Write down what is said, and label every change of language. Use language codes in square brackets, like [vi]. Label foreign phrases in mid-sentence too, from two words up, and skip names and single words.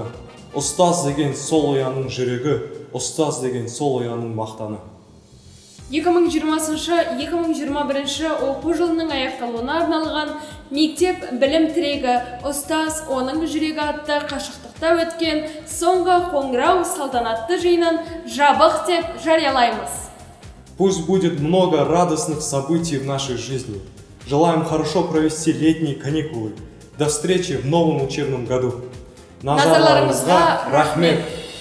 [kk] Ұстаз деген сол ояның жүрегі, ұстаз деген сол ояның мақтаны. 2020-2021 оқу жылының аяқталуына арналған мектеп білім тірегі ұстаз оның жүрегі атты қашықтықта өткен соңғы қоңырау салтанатты жиынын жабық деп жариялаймыз. [ru] Пусть будет много радостных событий в нашей жизни. Желаем хорошо провести летние каникулы. До встречи в новом учебном году. [kk] Назарларыңызға рахмет.